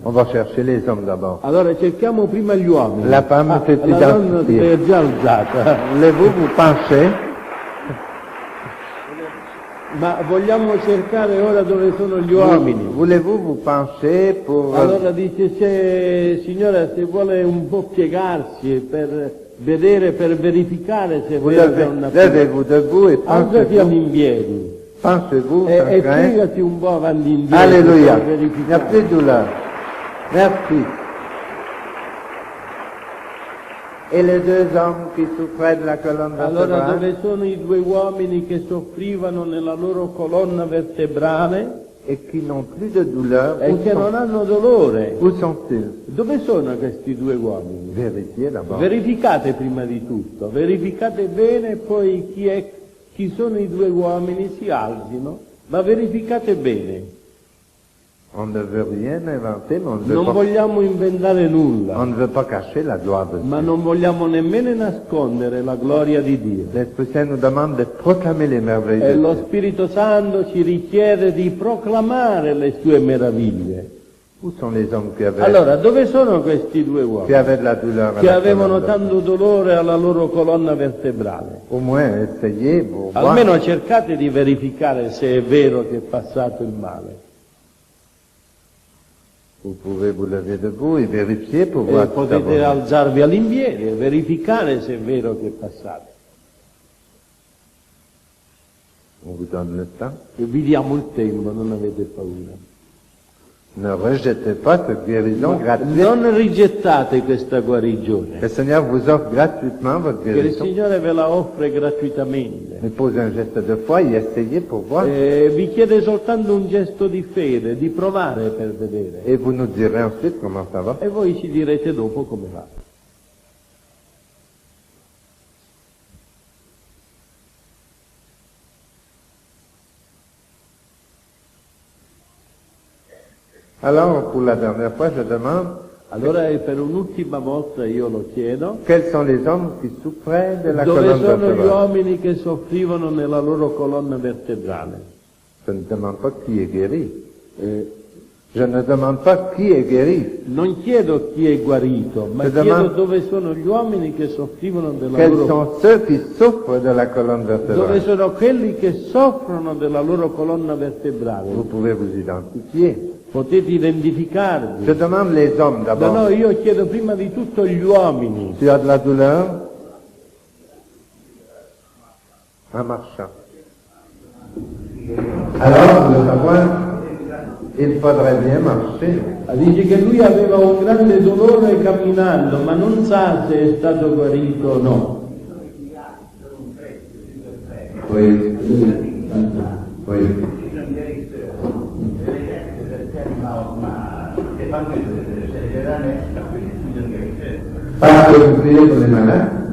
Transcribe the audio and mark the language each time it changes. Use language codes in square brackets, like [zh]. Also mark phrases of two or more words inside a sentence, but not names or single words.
[fr] On va chercher les hommes d'abord. [it] Allora cerchiamo prima gli uomini. [fr] La femme s'est [it] la donna si [fr] identifiée. [it] è già alzata. [fr] Voulez-vous vous pencher? [it] Ma vogliamo cercare ora dove sono gli uomini. [fr] Voulez-vous vous pencher pour... [it] Allora dice, signora, se vuole un po' piegarsi per vedere, per verificare se è [fr] Vous [it] vero che è una [fr] levez-vous debout et [it] alzati [fr] penchez-vous. [it] all'impiedi [fr] Penchez-vous, [it] e [fr] sans crainte. [it] piegati un po' avanti e indietro [fr] Alléluia. [it] per [fr] Il n'y a [it] verificare. [fr] plus de douleur. Merci. Et les 2 hommes qui souffraient de la colonne [it] Allora [fr] vertébrale, [it] dove sono i 2 uomini che soffrivano nella loro colonna vertebrale [fr] et qui n'ont plus de douleur, [it] e che non hanno dolore? [fr] où sont-ils? [it] Dove sono questi 2 uomini? [fr] Vérifiez d'abord. [it] Verificate prima di tutto, verificate bene, poi chi sono i 2 uomini si alzino, ma verificate bene. [fr] On ne veut rien inventer, mais [it] Non vogliamo inventare nulla, [fr] on ne veut pas cacher la gloire de [it] ma [fr] Dieu. [it] non vogliamo nemmeno nascondere la gloria di Dio. [fr] L'Esprit Saint nous demande de proclamer les merveilles [it] E [fr] de [it] lo [fr] Dieu. [it] Spirito Santo ci richiede di proclamare le sue meraviglie. [fr] Où sont les hommes qui avaient, [it] Allora, dove sono questi 2 [fr] qui [it] uomini [fr] avaient de la douleur à [it] che [fr] la [it] avevano [fr] colonne [it] tanto dolore alla loro colonna vertebrale? [fr] Au moins, essayez pour voir. [it] Almeno cercate di verificare se è vero che è passato il male. [fr] Vous pouvez vous lever debout et vérifier pour [it] E [fr] voir si ça [it] potete [fr] va. [it] alzarvi all'impiedi e verificare se è vero che è passato. [fr] On vous donne le temps. [it] E vi diamo il tempo, non avete paura. [fr] Ne rejetez pas cette guérison gratuite. [it] Non rigettate questa guarigione, [fr] Le Seigneur vous offre gratuitement votre [it] che il [fr] guérison. [it] Signore ve la offre gratuitamente. [fr] Mais posez un geste de foi et essayez pour voir. [it] Vi chiede soltanto un gesto di fede, di provare per vedere. [fr] Et vous nous direz ensuite comment ça va. [it] E voi ci direte dopo come va. [fr] Alors, pour la dernière fois, je demande [it] Allora per un'ultima volta io lo chiedo, [fr] quels sont les hommes qui souffraient de la [it] dove [fr] colonne [it] sono gli [fr] vertébrale. [it] uomini che soffrivano nella loro colonna vertebrale? [fr] Je ne demande pas qui est guéri. Je ne demande pas qui est guéri. [it] Non chiedo chi è guarito, ma Se chiedo domani- dove sono gli uomini che soffrivano della [fr] Quels [it] loro [fr] sont ceux qui souffrent de la colonne [it] dove [fr] vertébrale. [it] sono quelli che soffrono della loro colonna vertebrale. [fr] Vous pouvez vous identifier. [it] Potete identificarvi. [fr] Je demande les hommes [it] No, [fr] d'abord. [it] no, io chiedo prima di tutto gli uomini. [fr] Tu as de la douleur en marchant. Alors, pour le savoir, il faudrait bien marcher. [it] Dice che lui aveva un grande dolore camminando, ma non sa se è stato guarito o no. [fr] Oui. Oui. Parce que vous priez pour les malades?